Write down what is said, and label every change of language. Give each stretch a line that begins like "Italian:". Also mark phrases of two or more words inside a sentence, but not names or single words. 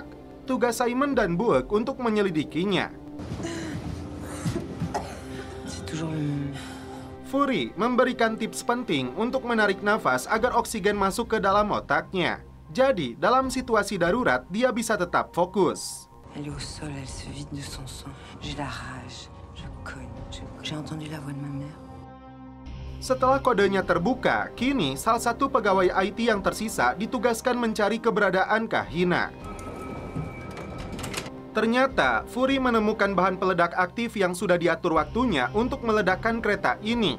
Indonesian: Tugas Simon dan Buek untuk menyelidikinya. Fury memberikan tips penting untuk menarik nafas agar oksigen masuk ke dalam otaknya. Jadi, dalam situasi darurat, dia bisa tetap fokus.
French: Elle est au sol, elle se vide de son sang. J'ai la rage, je cogne. J'ai entendu la voix de ma mère.
Indonesian: Setelah kodenya terbuka, kini salah satu pegawai IT yang tersisa ditugaskan mencari keberadaan Kahina. Ternyata, Fury menemukan bahan peledak aktif yang sudah diatur waktunya untuk meledakkan kereta ini.